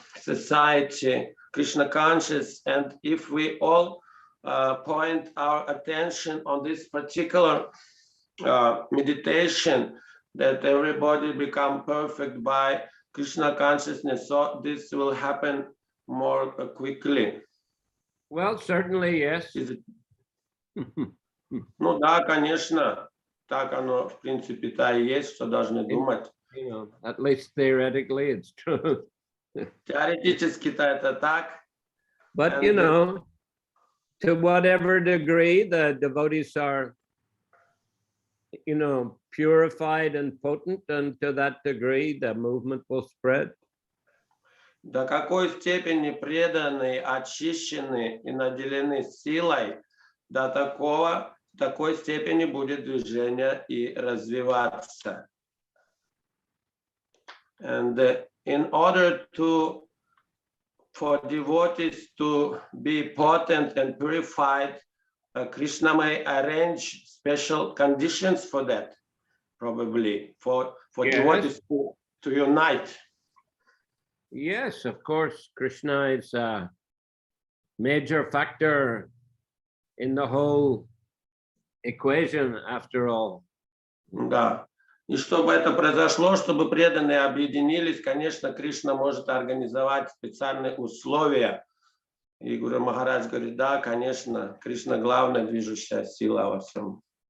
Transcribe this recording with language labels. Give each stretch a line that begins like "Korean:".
English: society Krishna conscious, and if we all point our attention on this particular meditation, that everybody become perfect by Krishna consciousness, so this will happen more quickly. Well, certainly, yes.
Russian: Ну да, конечно, так оно в принципе-то и есть, что должны думать.
English: You know, at least theoretically, it's true.
Russian: Теоретически-то это так.
English: But you know, to whatever degree the devotees are, you know, purified and potent, and to that degree the movement will spread.
Russian: До какой степени преданные, очищены и наделены силой, до такой степени будет движение и развиваться.
English: And in order for devotees to be potent and purified, Krishna may arrange special conditions for that, probably for Yes. devotees to unite. Yes, of course, Krishna is a major factor in the whole equation, after all.
Russian: Да. И чтобы это произошло, чтобы преданные объединились, конечно, Кришна может организовать специальные условия. И Гуру Махарадж говорит, да, конечно, Кришна главная движущая сила во всем.